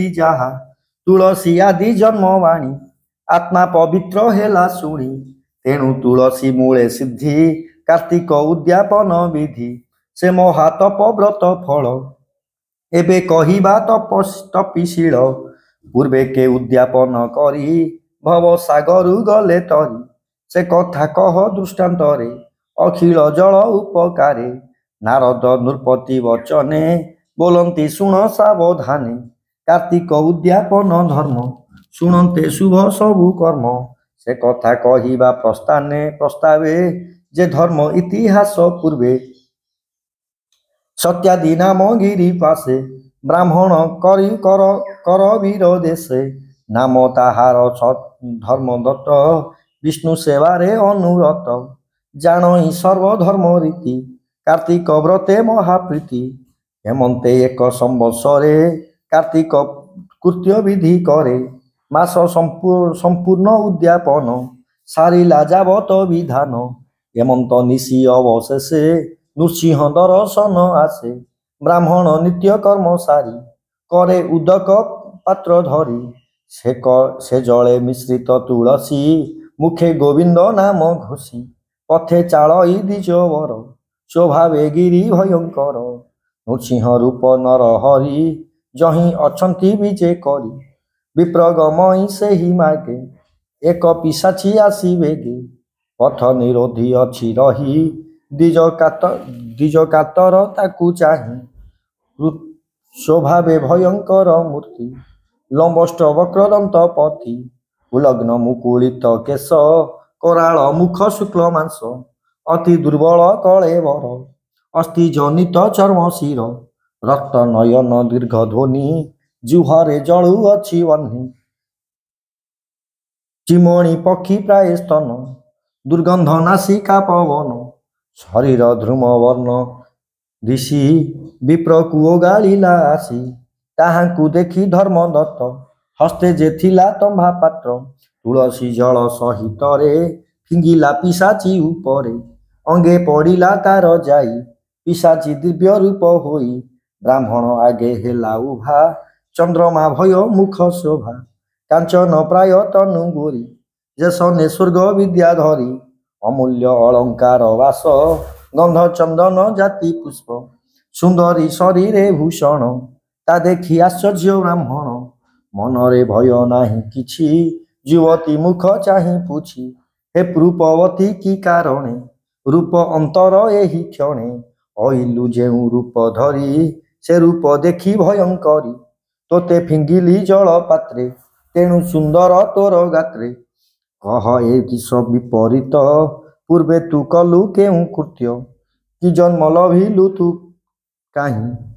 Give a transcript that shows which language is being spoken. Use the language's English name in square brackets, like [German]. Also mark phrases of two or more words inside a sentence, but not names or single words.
[Odia] ଯାହା ତୁଳସୀ ଆଦି ଜନ୍ମବାଣୀ ଆତ୍ମା ପବିତ୍ର ହେଲା ଶୁଣି ତେଣୁ ତୁଳସୀ ମୂଳେ ସିଦ୍ଧି କାର୍ତ୍ତିକ ଉଦ୍ୟାପନ ବିଧି ସେ ମହାତପ ବ୍ରତ ଫଳ ଏବେ କହିବା ତପୀଶୀଳ ପୂର୍ବେ କେ ଉଦ୍ୟାପନ କରି ଭବ ସାଗରୁ ଗଲେ ତରି ସେ କଥା କହ ଦୃଷ୍ଟାନ୍ତରେ ଅଖିଳ ଜଳ ଉପକାରେ ନାରଦ ନୃପତି ବଚନେ ବୋଲନ୍ତି ଶୁଣ ସାବଧାନେ କାର୍ତ୍ତିକ ଉଦ୍ୟାପନ ଧର୍ମ ଶୁଣତେ ଶୁଭ ସବୁ କର୍ମ ସେ କଥା କହିବା ପ୍ରସ୍ତାବେ ଯେ ଧର୍ମ ଇତିହାସ ପୂର୍ବେ ସତ୍ୟାଦି ନାମ ଗିରି ପାଶେ ବ୍ରାହ୍ମଣ କରି କର ବୀର ଦେଶେ ନାମ ତାହାର ଧର୍ମ ଦତ୍ତ ବିଷ୍ଣୁ ସେବାରେ ଅନୁରତ ଜାଣଇ ସର୍ବଧର୍ମ ରୀତି କାର୍ତ୍ତିକ ବ୍ରତେ ମହାପ୍ରୀତି ହେମନ୍ତେ ଏକ ସମ୍ବତ୍ସରେ କାର୍ତ୍ତିକ କୃତ୍ୟ ବିଧି କରେ ମାସ ସମ୍ପୂର୍ଣ୍ଣ ଉଦ୍ୟାପନ ସାରିଲା ଯାବତ ବିଧାନ ହେମନ୍ତ ନିଶି ଅବଶେଷେ ନୃସିଂହ ଦର୍ଶନ ଆସେ ବ୍ରାହ୍ମଣ ନିତ୍ୟ କର୍ମ ସାରି କରେ ଉଦକ ପାତ୍ର ଧରି ସେ ଜଳେ ମିଶ୍ରିତ ତୁଳସୀ ମୁଖେ ଗୋବିନ୍ଦ ନାମ ଘୋଷି ପଥେ ଚାଲଇ ଦ୍ୱିଜ ବର ସ୍ୱଭାବେ ଗିରି ଭୟଙ୍କର ନୃସିଂହ ରୂପ ନର ହରି ଯହିଁ ଅଛନ୍ତି ବିଜେ କରି ବିପ୍ରଗମଇ ସେ ହି ମାଗେ ଏକ ପିଶାଚୀ ଆସି ବେଗେ ପଥ ନିରୋଧି ଅଛି ରହି ଦ୍ୱିଜ କାତର ତାକୁ ଚାହିଁ ସ୍ୱଭାବେ ଭୟଙ୍କର ମୂର୍ତ୍ତି ଲମ୍ବଷ୍ଟ ବକ୍ରଦନ୍ତ ପଥି ଉଲଗ୍ନ ମୁକୁଳିତ କେଶ କରାଳ ମୁଖ ଶୁକ୍ଳ ମାଂସ ଅତି ଦୁର୍ବଳ କଳେ ବର ଅସ୍ଥି ଜନିତ ଚର୍ମ ଶିର ରକ୍ତ ନୟନ ଦୀର୍ଘ ଧ୍ୱନି ଜୁହରେ ଜଳୁ ଅଛି ବହ୍ନି ଚିମଣୀ ପକ୍ଷୀ ପ୍ରାୟ ସ୍ତନ ଦୁର୍ଗନ୍ଧ ନାସିକା ପବନ ଶରୀର ଧ୍ରୁମ ବର୍ଣ୍ଣ ଋଷି ବିପ୍ର କୁଓ ଗାଳିଲା ଆସି ତାହାଙ୍କୁ ଦେଖି ଧର୍ମ ଦତ୍ତ ହସ୍ତେ ଯେ ଥିଲା ତମ୍ଭା ପାତ୍ର ତୁଳସୀ ଜଳ ସହିତ ରେ ଫିଙ୍ଗିଲା ପିଶାଚୀ ଉପରେ ଅଙ୍ଗେ ପଡ଼ିଲା ତାର ଯାଇ ପିଶାଚୀ ଦିବ୍ୟ ରୂପ ହୋଇ ବ୍ରାହ୍ମଣ ଆଗେ ହେଲା ଉଭା ଚନ୍ଦ୍ରମା ଭୟ ମୁଖ ଶୋଭା କାଞ୍ଚନ ପ୍ରାୟ ତନୁ ଗୋରୀ ଯେସନେ ସ୍ୱର୍ଗ ବିଦ୍ୟା ଧରୀ ଅମୂଲ୍ୟ ଅଳଙ୍କାର ବାସ ଗନ୍ଧ ଚନ୍ଦନ ଜାତି ପୁଷ୍ପ ସୁନ୍ଦରୀ ଶରୀରେ ଭୂଷଣ ତା ଦେଖି ଆଶ୍ଚର୍ଯ୍ୟ ବ୍ରାହ୍ମଣ ମନରେ ଭୟ ନାହିଁ କିଛି ଯୁବତୀ ମୁଖ ଚାହିଁ ପୁଛି ହେ ରୂପବତୀ କି କାରଣେ ରୂପ ଅନ୍ତର ଏହି କ୍ଷଣେ ଅଇଲୁ ଯେଉଁ ରୂପ ଧରି ସେ ରୂପ ଦେଖି ଭୟଙ୍କରୀ ତୋତେ ଫିଙ୍ଗିଲି ଜଳ ପାତ୍ରେ ତେଣୁ ସୁନ୍ଦର ତୋର ଗାତ୍ରେ କହ ଏ କିସ ବିପରୀତ ପୂର୍ବେ ତୁ କଲୁ କେଉଁ କୃତ୍ୟ କି ଜନ୍ମ ଲଭିଲୁ ତୁ କାହିଁ